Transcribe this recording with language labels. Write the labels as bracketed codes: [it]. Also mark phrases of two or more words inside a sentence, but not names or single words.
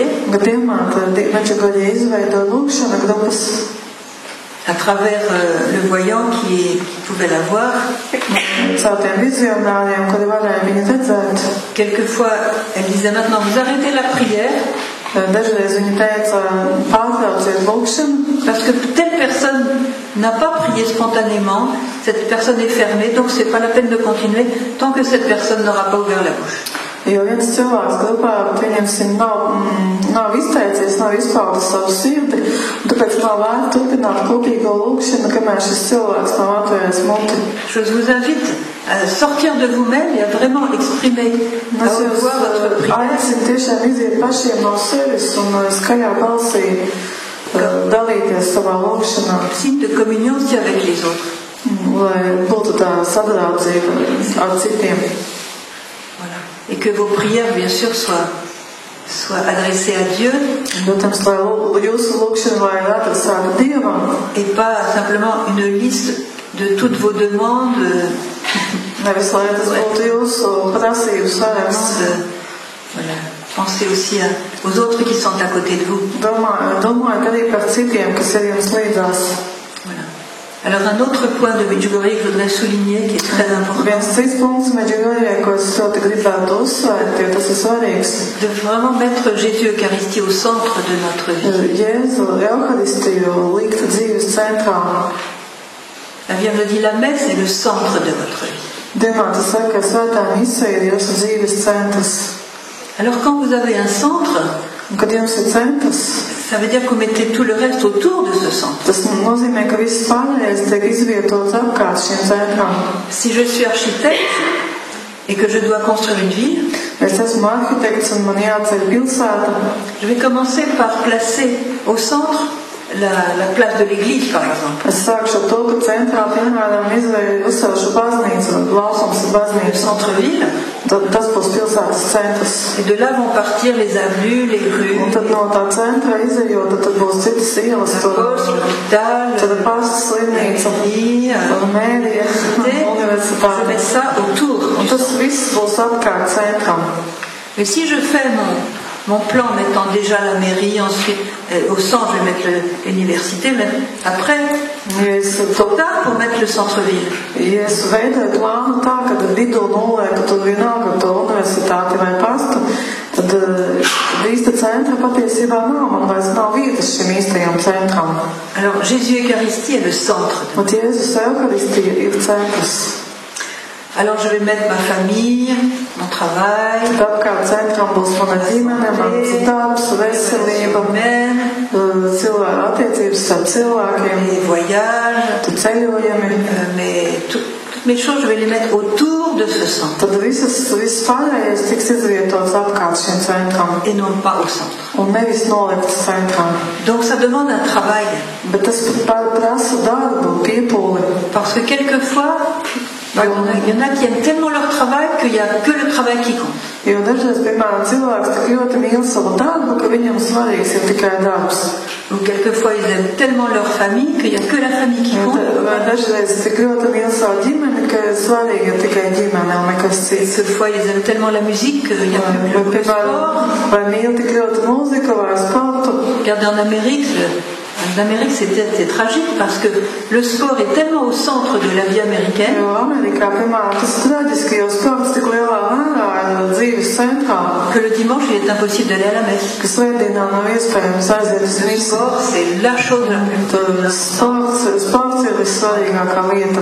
[lv] Kad Dievmāte Medjugorje izveido lūgšana grupas, [fr] à travers le voyant qui pouvait la voir, [lv] caur tiem vizionāriem, kuri varēja viņu redzēt. [fr] quelquefois elle disait maintenant vous arrêtez la prière [lv] Dažreiz viņa teica, pārtrauciet lūgšanu, [fr] parce que telle personne n'a pas prié spontanément, cette personne est fermée, donc c'est pas la peine de continuer tant que cette personne n'aura pas ouvert la bouche. [lv] jo viens cilvēks grupā, pieņemsim, nav izteicies, nav izpaudis savu sirdi, un tāpēc nav vērts turpināt kopīgo lūgšanu, kamēr šis cilvēks nav atvēris muti. [fr] Je vous invite à sortir de vous-même et à vraiment exprimer, à [lv] Es [fr] haute voix votre [lv] jūs [fr] prière. [lv] aicinu tiešām iziet pašiem no sevis un skaļā balsī dalīties savā lūgšanā, [fr] Signe de communion aussi avec les autres. [lv] lai būtu tā sadraudzība ar citiem. [fr] Voilà. Et que vos prières, bien sûr, soient soit adressée à Dieu. [lv] Protams, lai jūsu lūgšana vai ir adresēta Dievam. [fr] Et pas simplement une liste de toutes vos demandes. [lv] Nevis lai tas būtu jūsu prasību saraksts. [fr] Voilà. Pensez aussi aux autres qui sont à côté de vous. [lv] Domājiet arī par citiem, kas ir jums līdzās. [fr] Voilà. Alors un autre point de Medjugorje que je voudrais souligner, qui est très important. [lv] Viens cits punkts Medjugorjē, ko es ļoti gribētu uzsvērt, jo tas ir svarīgs. [fr] De vraiment mettre Jésus Eucharistie au centre de notre vie. [lv] Jēzu Euharistiju likt dzīves centrā. [fr] La Vierge dit la messe est le centre de votre vie. [lv] Diemāte saka, ka svētā misija ir jūsu dzīves centrs. [fr] Alors quand vous avez un centre, [lv] kad jums ir centrs, [fr] ça veut dire que vous mettez tout le reste autour de ce centre. [lv] Tas nozīmē, ka viss pārējais tiek izvietots apkārt šiem centram. [fr] Si je suis architecte et que je dois construire une ville, [lv] es esmu arhitekts un man jāceļ pilsēta. [fr] Je vais commencer par placer au centre la place de l'église, par exemple. [lv] Es sākšu ar to, ka centrā, piemēram, uzcelšu baznīcu, lausums ir baznīca. [fr] Centre-ville. [lv] Tad tas būs pilsētas centrs. [fr] Et de là vont partir les avenues, les rues. [lv] Un tad no tā centra izejot, tad būs citas ielas. [fr] L'hôpital, [lv] tad pasta slimnīca, mēdīja, universitāte. [fr] Je mets ça autour. [lv] Un tas viss būs apkārt centram. [fr] Mais si je fais mon plan mettant déjà la mairie, ensuite au centre je vais mettre l'université, mais après tard pour mettre le centre-ville. [lv] Ja es veidoju plānu tā, ka vidū nolieku tur vienalga to universitāti vai pastu, tad īsta centra patiesībā nav, man vairs nav vietas šim īstajam centram. [fr] Alors Jésus Eucharistie est le centre. [lv] Un Jēzus Euharistija ir centrs. [fr] Alors je vais mettre ma famille, mon travail, [lv] apkārt centram būs mana ģimene, mans darbs, veselība, cilvēku attiecības ar cilvēkiem, [fr] les voyages, [lv] ceļojumi. [fr] Mais toutes mes choses, je vais les mettre autour de ce centre. [lv] Tad viss pārējais tiks izvietots apkārt šiem centram. [fr] Et non pas au centre. [lv] Un nevis nolikts centram. [fr] Donc ça demande un travail. [lv] Bet tas prasa darbu, piepūli. [fr] Parce que quelquefois, il y en a qui aiment tellement leur travail qu'il n'y a que le travail qui compte. [lv] Jo dažreiz, piemēram, cilvēks tik ļoti mīl savu darbu, ka viņam svarīgs ir tikai darbs. [fr] Ou quelquefois ils aiment tellement leur famille qu'il n'y a que la famille qui compte. [lv] Vai dažreiz tik ļoti mīl savu ģimeni, ka svarīgi ir tikai ģimene un nekas cits. [fr] Quelquefois ils aiment tellement la musique qu'il n'y a plus le sport. [lv] Vai mīl tik ļoti mūziku vai sportu. [fr] Regardez en Amérique, c'était tragique parce que le sport est tellement au centre de la vie américaine. Que le dimanche, il est impossible d'aller à la messe. Le sport, c'est la chose la plus importante.